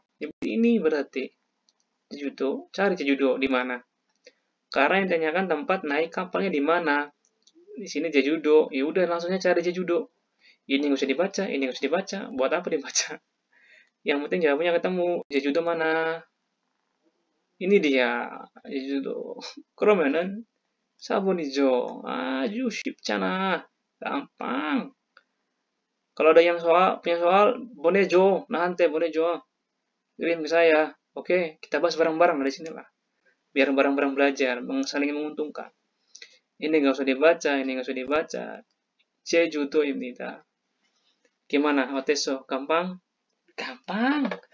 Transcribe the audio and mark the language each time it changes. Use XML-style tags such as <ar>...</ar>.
<id>Jadi ini berarti Jeju-do. Cari Jeju-do di mana? Karena yang ditanyakan tempat naik kapalnya di mana. Di sini Jeju-do. Ya udah langsungnya cari Jeju-do. Ini nggak usah dibaca, ini nggak usah dibaca. Buat apa dibaca? Yang penting jawabannya ketemu. Jeju-do mana? Ini dia. Jeju-do.</id> <ko>그러면은 4번이죠. 아주 쉽잖아.</ko> <id>gampang. Kalau ada yang punya soal, boleh Jo, nanti boleh Jo, kirim ke saya. Oke, kita bahas bareng-bareng dari sini lah. Biar bareng-bareng belajar, saling menguntungkan. Ini nggak usah dibaca, ini nggak usah dibaca. Jeju ini dah. Gimana, Oteso? Gampang? Gampang.</id>